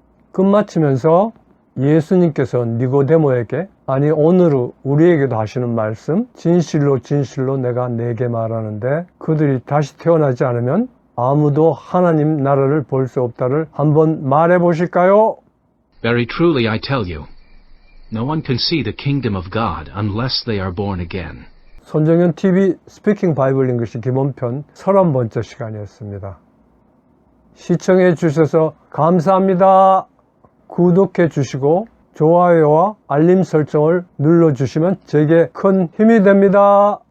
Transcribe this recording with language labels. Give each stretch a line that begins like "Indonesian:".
Korean: 끝마치면서 예수님께서 니고데모에게, 아니 오늘 우리에게도 하시는 말씀, 진실로 진실로 내가 네게 말하는데 그들이 다시 태어나지 않으면 아무도 하나님 나라를 볼 수 없다를 한번 말해 보실까요?
English: Very truly I tell you, no one can see the kingdom of God unless they are born again.
Korean: 손정현 TV 스피킹 바이블 잉글리시 기본편 31번째 시간이었습니다. 시청해 주셔서 감사합니다. 구독해 주시고 좋아요와 알림 설정을 눌러 주시면 제게 큰 힘이 됩니다.